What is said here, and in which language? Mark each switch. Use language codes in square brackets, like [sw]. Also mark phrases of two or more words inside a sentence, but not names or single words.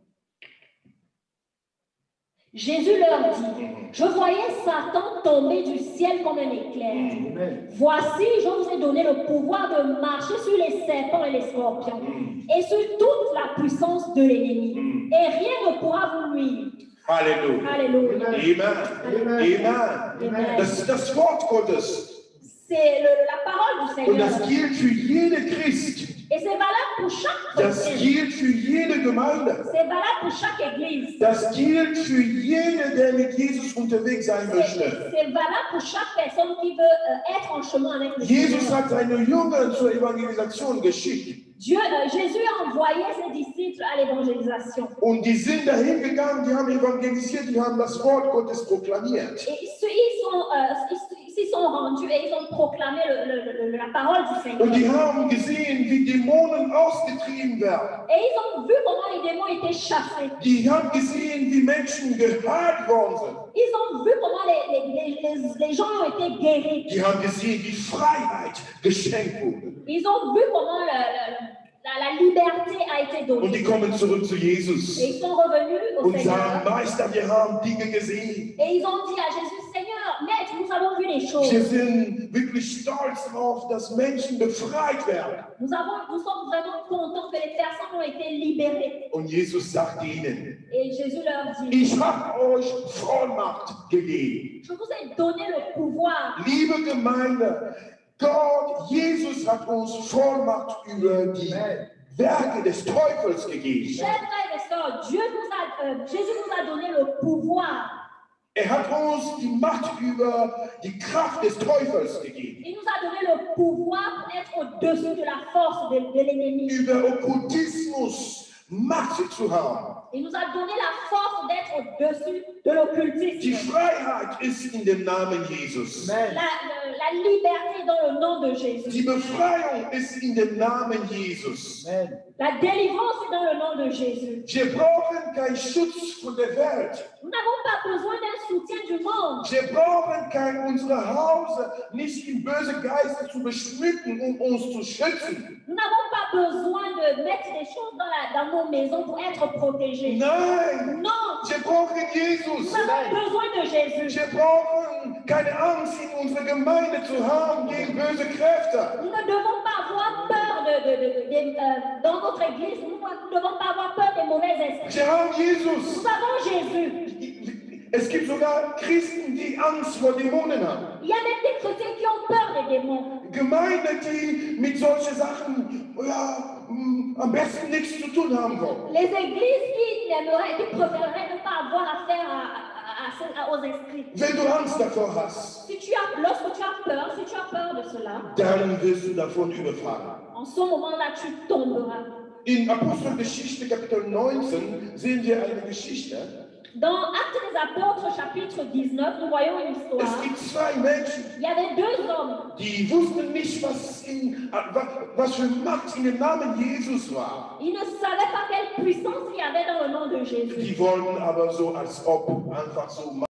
[fr] Jésus leur dit, je voyais Satan tomber du ciel comme un éclair. Voici, je vous ai donné le pouvoir de marcher sur les serpents et les scorpions et sur toute la puissance de l'ennemi. Et rien ne pourra vous nuire. [de] Halleluja. Halleluja. Amen. Amen. Das ist das Wort Gottes. [fr] C'est la parole du [de] Und [fr] Seigneur. [de] das gilt für jede Christ. [fr] Et c'est valable pour chaque [de] Das [fr] chrétien. [de] gilt für jede Gemeinde. [fr] C'est valable pour chaque église. [de] Das gilt für jeden, der mit Jesus unterwegs sein möchte. [fr] C'est valable pour chaque personne qui veut être en chemin avec le [de] Jesus [fr] Seigneur. [de] hat seine Jünger zur Evangelisation geschickt. [fr] Jésus a envoyé ses disciples à l'évangélisation. [de] Und die sind dahin gegangen, die haben evangelisiert, die haben das Wort Gottes proklamiert. [fr] Et ils s'y sont rendus et ils ont proclamé la parole du Seigneur. [de] Und die haben gesehen, wie Dämonen ausgetrieben werden. [fr] Et ils ont vu comment les démons étaient chassés. [de] Die haben gesehen, wie Menschen geheilt worden sind. [fr] Ils ont vu comment les gens ont été guéris. [de] Die haben gesehen, wie Freiheit geschenkt wurde. [fr] Ils ont vu comment la liberté a été donnée. [de] Und die kommen zurück zu Jesus [fr] Et ils sont revenus au [de] und sagen, [fr] Seigneur. [de] Meister, wir haben Dinge gesehen. [fr] Et ils ont dit à Jésus, Seigneur, Maître, nous avons vu les choses. [de] Wir sind wirklich stolz darauf, dass Menschen befreit werden. [fr] Nous sommes vraiment contents que les personnes ont été libérées. [de] Und Jesus sagt ihnen, [fr] Et Jésus leur dit, [de] ich habe euch Vollmacht gegeben. [fr] je vous ai donné le pouvoir. [de] Liebe Gemeinde, Gott, Jesus hat uns Vollmacht über die Werke des Teufels gegeben. [fr] Chers frères et sœurs, Jésus nous a donné le pouvoir. [de] Hat uns die Macht über die Kraft des Teufels gegeben. [fr] Il nous a donné le pouvoir pour être au-dessus de la force de l'ennemi. [de] Über Okkultismus Macht zu haben. [fr] Il nous a donné la force d'être au-dessus de l'occultisme. [de] Die Freiheit ist in dem Namen Jesus. [fr] La liberté est dans le nom de Jésus. [de] Die Befreiung ist in dem Namen Jesus. [fr] La délivrance est dans le nom de Jésus. [de] Wir brauchen keinen Schutz von der Welt. [fr] Nous n'avons pas besoin d'un soutien du monde. [de] Wir brauchen unser Haus nicht in böse Geister zu beschmücken, uns zu schützen. [fr] Nous n'avons pas besoin de mettre des choses dans nos maisons pour être protégés. [de] Nein. [fr] Non. [de] Wir brauchen Jesus. [fr] Nous avons besoin de Jésus. [de] Wir brauchen keine Angst in unserer Gemeinde zu haben gegen böse Kräfte. [fr] Nous ne devons pas avoir peur dans notre église. Nous ne devons pas avoir peur des mauvais esprits. [de] Wir haben Jesus. [fr] Nous avons Jésus. [de] Es gibt sogar Christen, die Angst vor Dämonen haben. [fr] Il y a même des chrétiens qui ont peur des démons. [de] Gemeinden, die mit solchen Sachen am besten nichts zu tun haben wollen. [fr] Les églises qui préféreraient ne pas avoir affaire aux esprits. [de] Wenn du Angst davor hast, [fr] lorsque tu as peur, si tu as peur de cela, [de] dann wirst du davon überfahren. [fr] En ce moment-là, tu tomberas. [de] In Apostelgeschichte Kapitel 19 sehen wir eine Geschichte. [fr] Dans Actes des Apôtres, chapitre 19, nous voyons une histoire. [de] Es gibt zwei Menschen, [fr] Il y avait deux hommes. [de] Die wussten nicht, was für Macht in dem Namen Jesus war. [fr] Ils ne savaient pas quelle puissance il y avait dans le nom de Jésus. [de] Die wollten aber so, als ob einfach so